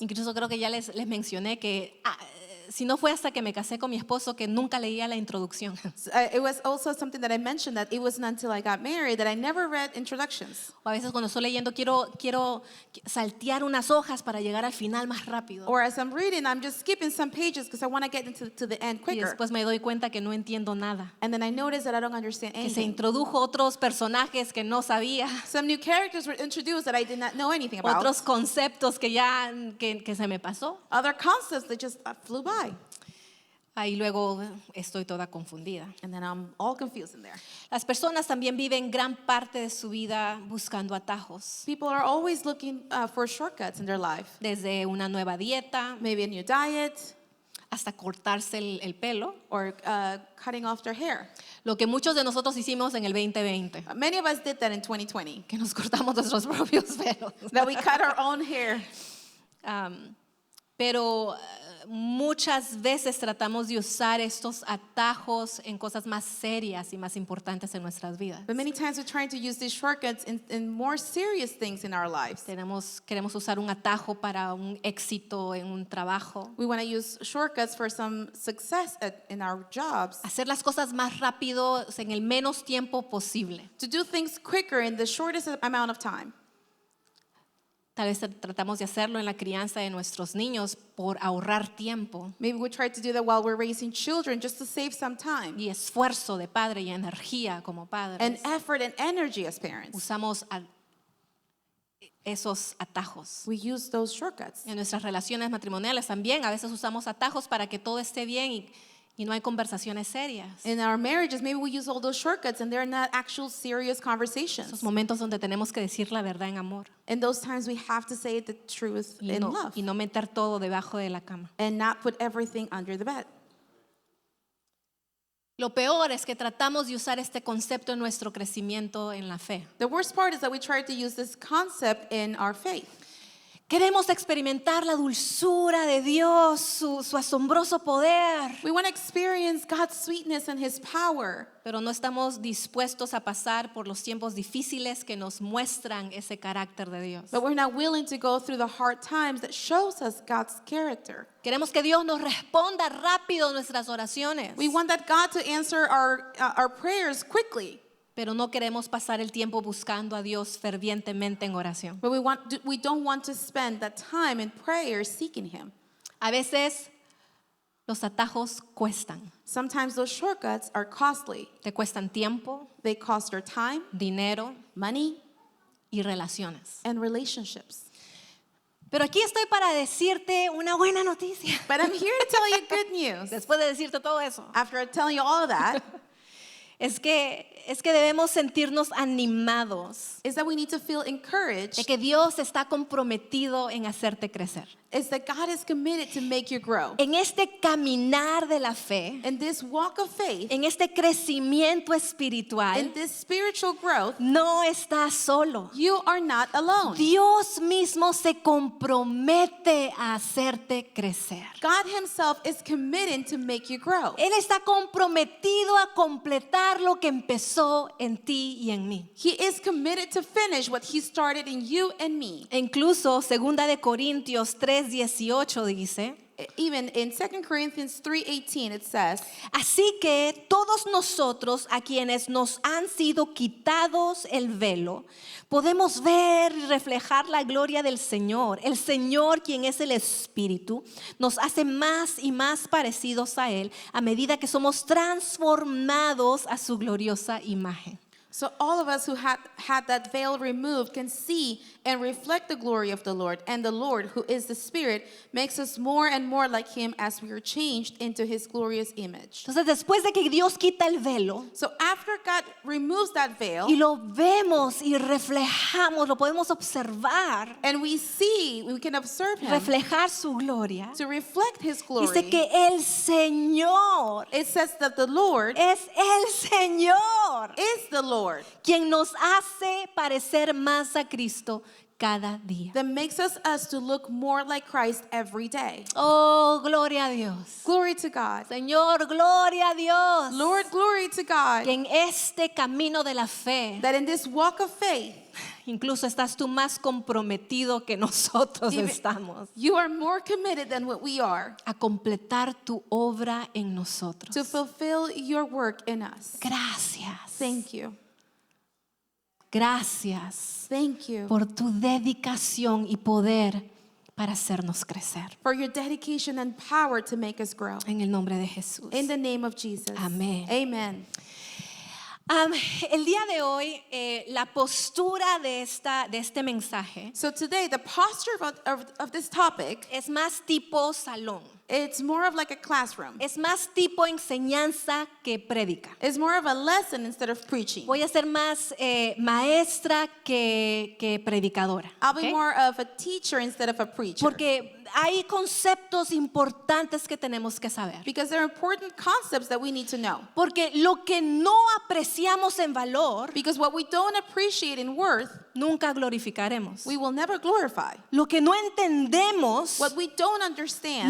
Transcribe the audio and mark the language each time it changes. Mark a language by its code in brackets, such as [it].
[es] Incluso creo que ya les mencioné que si no fue hasta que me casé con mi esposo que nunca leía la introducción. [en] It was also something that I mentioned that it wasn't until I got married that I never read introductions. [es] O a veces cuando estoy leyendo quiero saltear unas hojas para llegar al final más rápido. [en] Or as I'm reading, I'm just skipping some pages because I want to get to the end [es] Y [en] quicker. [es] después me doy cuenta que no entiendo nada. [en] And then I notice that I don't understand [es] Que se [en] anything. [es] introdujo otros personajes que no sabía. [en] Some new characters were introduced that I did not know anything about. [es] Otros conceptos que ya que se me pasó. [en] Other concepts that just flew by. [es] Ahí luego estoy toda confundida. [en] And then I'm all confused in there. [es] Las personas también viven gran parte de su vida buscando atajos. [en] People are always looking for shortcuts in their life. [es] Desde una nueva dieta [en] Maybe a new diet [es] hasta cortarse el pelo. [en] or cutting off their hair. [es] Lo que muchos de nosotros hicimos en el 2020. [en] Many of us did that in 2020. [es] Que nos cortamos nuestros propios pelos. [en] That we cut our own hair. [es] Pero muchas veces tratamos de usar estos atajos en cosas más serias y más importantes en nuestras vidas. [en] But many times we're trying to use these shortcuts in more serious things in our lives. [es] Queremos usar un atajo para un éxito en un trabajo. [en] We want to use shortcuts for some success in our jobs. [es] Hacer las cosas más rápido en el menos tiempo posible. [en] To do things quicker in the shortest amount of time. [es] Tal vez tratamos de hacerlo en la crianza de nuestros niños por ahorrar tiempo [en] Maybe we try to do that while we're raising children just to save some time [es] y esfuerzo de padre y energía como padres. [en] and effort and energy as parents. [es] Usamos esos atajos. [en] We use those shortcuts. [es] En nuestras relaciones matrimoniales también a veces usamos atajos para que todo esté bien y no hay conversaciones serias. [en] In our marriages, maybe we use all those shortcuts and they're not actual serious [es] Esos [en] conversations. [es] momentos donde tenemos que decir la verdad en amor [en] In those times, we have to say the truth in love [es] y no meter todo debajo de la cama. [en] and not put everything under the bed. [es] Lo peor es que tratamos de usar este concepto en nuestro crecimiento en la fe. [en] The worst part is that we try to use this concept in our faith. [es] Queremos experimentar la dulzura de Dios, su asombroso poder, [en] We want to experience God's sweetness and His power, [es] pero no estamos dispuestos a pasar por los tiempos difíciles que nos muestran ese carácter de Dios. [en] but we're not willing to go through the hard times that shows us God's character. [es] Queremos que Dios nos responda rápido nuestras oraciones, [en] We want that God to answer our prayers quickly, [es] pero no queremos pasar el tiempo buscando a Dios fervientemente en oración. [en] but we don't want to spend that time in prayer seeking Him. [es] A veces los atajos cuestan. [en] Sometimes those shortcuts are costly. [es] Te cuestan tiempo, [en] They cost our time, [es] dinero [en] money, [es] y relaciones. [en] and relationships. [es] Pero aquí estoy para decirte una buena noticia. [en] But I'm here to tell you good news. [es] Después de decirte todo eso, [en] After telling you all of that, [es] es que debemos sentirnos animados [en] is that we need to feel encouraged, [es] de que Dios está comprometido en hacerte crecer. [en] is that God is committed to make you grow. [es] En este caminar de la fe, [en] In this walk of faith, [es] en este crecimiento espiritual, [en] in this spiritual growth, [es] no estás solo. [en] you are not alone. [es] Dios mismo se compromete a hacerte crecer. [en] God Himself is committed to make you grow. [es] Él está comprometido a completar lo que empezó en ti y en mí. [en] He is committed to finish what He started in you and me. [es] E incluso 2 de Corintios 3:18 dice, [en] Even in 2 Corinthians 3:18 it says, [es] así que todos nosotros a quienes nos han sido quitados el velo, podemos ver y reflejar la gloria del Señor. El Señor, quien es el Espíritu, nos hace más y más parecidos a Él a medida que somos transformados a su gloriosa imagen. [en] so all of us who had that veil removed can see and reflect the glory of the Lord, and the Lord, who is the Spirit, makes us more and more like Him as we are changed into His glorious image. [es] Entonces, después de que Dios quita el velo [en] So after God removes that [es] y [en] veil [es] lo vemos y reflejamos, lo podemos observar, [en] and we can observe Him [es] reflejar su gloria, [en] to reflect His glory, [es] dice que el Señor [en] it says that the Lord [es] es el Señor [en] is the Lord [es] quien nos hace parecer más a Cristo cada día. [en] that makes us to look more like Christ every day. [es] Oh, gloria a Dios. [en] Glory to God. [es] Señor, gloria a Dios. [en] Lord, glory to God. [es] Que en este camino de la fe, [en] That in this walk of faith, [es] incluso estás tú más comprometido que nosotros [en] Even- [es] estamos [en] you are more committed than what we are [es] a completar tu obra en nosotros. [en] to fulfill your work in us. [es] Gracias. [en] Thank you. [es] Gracias [en] Thank you [es] por tu dedicación y poder para hacernos crecer. [en] for your dedication and power to make us grow. [es] En el nombre de Jesús. [en] In the name of Jesus. [es] Amén. [en] Amen. [es] El día de hoy, la postura de este mensaje [en] So today, the posture of this topic, [es] es más tipo salón. [en] it's more of like a classroom. [es] Es más tipo enseñanza que prédica. [en] It's more of a lesson instead of preaching. [es] Voy a ser más maestra que predicadora. [en] I'll be ¿ok? more of a teacher instead of a preacher. [es] Porque hay conceptos importantes que tenemos que saber. [en] Because there are important concepts that we need to know. [es] Porque lo que no apreciamos en valor, [en] Because what we don't appreciate in worth, [es] nunca glorificaremos. [en] we will never glorify. [es] Lo que no entendemos, [en] What we don't understand,